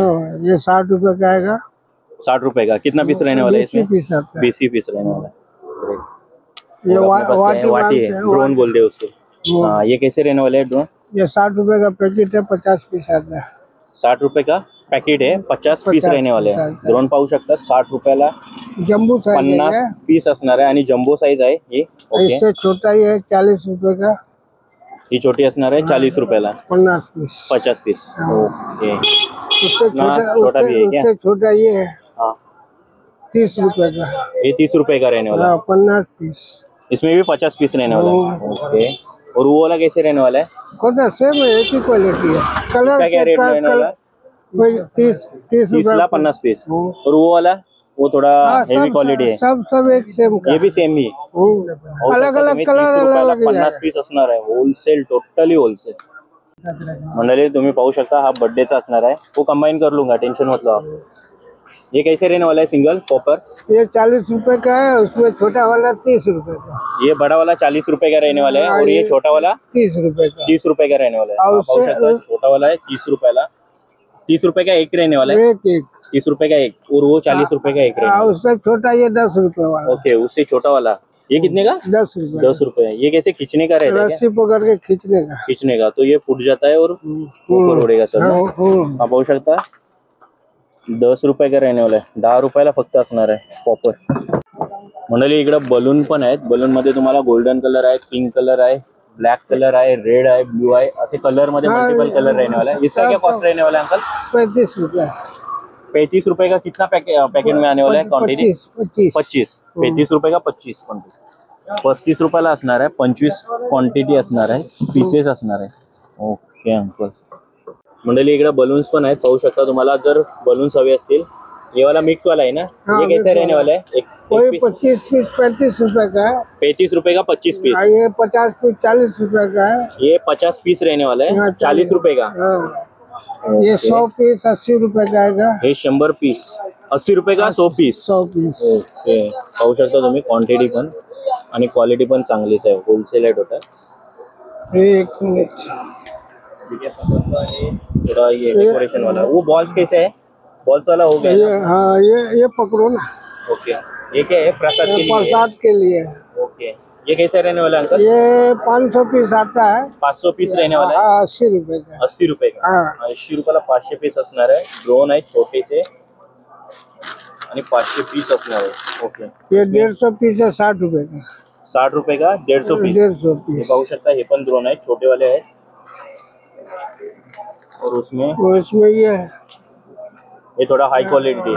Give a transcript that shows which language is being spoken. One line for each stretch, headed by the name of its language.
Hindi: हाँ, ये 60 रुपए का आएगा। 60 रुपए का। कितना पीस रहने वाला है 20 ही इसमें? पीस आता है। 20 ही पीस रहने वाला है। ये और अपने पास क्या है? वाटी है, ड्रोन बोलते हैं उसको। हाँ, ये कैसे रहने वाला है ड्रोन? ये 60 रुपए का पैकेट है, 50 पीस आता है। 60 रुपए का पैकेट है, 50 पीस रहने वाले हैं।
Marathi: ड्रोन पाहू शकता 60 रुपयाला
Hindi: जम्बू साइज 50 है।
Marathi: पीस असणार आहे आणि जम्बो साइज आहे
Hindi: ये।
Marathi: ओके,
Hindi: इससे छोटा ही है, 40 रुपए का।
Marathi: ही छोटी असणार आहे 40 रुपयाला
Hindi: 50 पीस 50 पीस। ओके उससे ना, छोटा छोटा भी है क्या? उससे छोटा ये है हाँ 30 रुपए का। ये 30 रुपए का रहने वाला है। हाँ 50 पीस। इसमें भी 50 पीस रहने वाला है। ओके और वो वाला कैसे रहने वाला है? कौन सा सेम है, एक ही क्वालिटी है। कलर इसका क्या रेट रहने वाला है? वही 30
Marathi: 30 ला 50 पीस।
Hindi: और वो वाला वो थोड़ा हेवी क्वालिटी है। सब एक सेम का। ये भी सेम ही अलग अलग कलर
Marathi: 30 रुपयाला
Hindi: अलग
Marathi: 50 पीस असणार आहे। Wholesale, totally wholesale. मंडळी तुम्ही पाहू शकता हा बर्थडेचा असणार आहे।
Hindi: वो कंबाइन कर लूंगा, टेंशन मत लो आप। ये कैसे रहने वाला है सिंगल कॉपर? ये 40 रुपए का है, उसमें छोटा वाला 30 रुपए का। ये बड़ा वाला 40 रुपए का रहने वाला है और ये छोटा वाला 30 रुपए का। 30 रुपए का रहने वाला है। और आप
Marathi: पाहू शकता
Hindi: छोटा वाला है 30 रुपयाला, 30 रुपए का एक रहने वाला है। एक एक 30 रुपए का एक और वो 40 रुपए का एक रहने वाला उससे छोटा ये 10 रुपए है। वाला। ओके उससे छोटा वाला ये कितने का? 10 रुपए। 10 रुपए। ये कैसे खींचने का रहता है क्या? रस्सी पकड़ के खींचने का। खींचने का तो ये फूट जाता है और ऊपर उड़ेगा सर।
Marathi: आप पाहू शकता 10 रुपये का रहने वाला आहे। 10 रुपयाला फक्त असणार आहे कॉपर। मंडळी इकडे बलून पण आहेत। बलून मध्ये तुम्हाला गोल्डन कलर आहे,
Hindi: पिंक कलर आहे, ब्लैक कलर है, रेड है, ब्लू है, ऐसे कलर में मल्टीपल कलर रहने वाला है। इसका क्या कॉस्ट रहने वाला है अंकल? 35 रुपए। 35 रुपए का कितना पैकेट में आने वाला है क्वांटिटी? 25। 35 रुपए का 25 क्वांटिटी।
Marathi: 35 रुपयाला असणार आहे, 25 क्वांटिटी असणार आहे, पीसेस असणार आहे। Okay uncle. मंडळी इकडे बलून्स पण आहेत, पाहू शकता तुम्हाला जर बलून्स हवे असतील।
Hindi: ये वाला मिक्स वाला है ना? ये कैसे रहने वाला है? एक 25 पीस 35 रुपए का है। 35 रुपए का 25 पीस। ये 50 पीस 40 रुपए का है। ये 50 पीस रहने वाला है 40 रुपए का। ये 100 पीस 80 रुपए का आएगा। हे 100 पीस 80 रुपए का 100 पीस। 100 पीस।
Marathi: ओके पाहू शकता तुम्ही क्वांटिटी पण आणि क्वालिटी पण चांगलीच आहे, होलसेल आहे टोटल।
Hindi: एक मिनट ठीक है थोड़ा ये डेकोरेशन वाला वो बॉल्स कैसे है? बॉल्स वाला हो गया ये, हाँ ये पकड़ो ना। ओके ये क्या है? प्रसाद के लिए? प्रसाद के लिए। ओके ये कैसे रहने वाला है अंकल? ये 500 पीस आता है। 500 पीस रहने वाला है। 80 रुपए का। 80 रुपए का। हाँ।
Marathi: 80 रुपयाला 500 पीस असणार आहे। ड्रोन आहे छोटेसे आणि 500 पीस असणार आहे।
English: okay
Hindi: ये 150 पीस है 60 रुपए का। 60 रुपए का 150 पीस। 150
Marathi: हे
Hindi: पीस।
Marathi: पाहू शकता हे पण ड्रोन आहे, छोटे वाले आहेत।
Hindi: और उसमें ये थोड़ा हाई क्वालिटी है।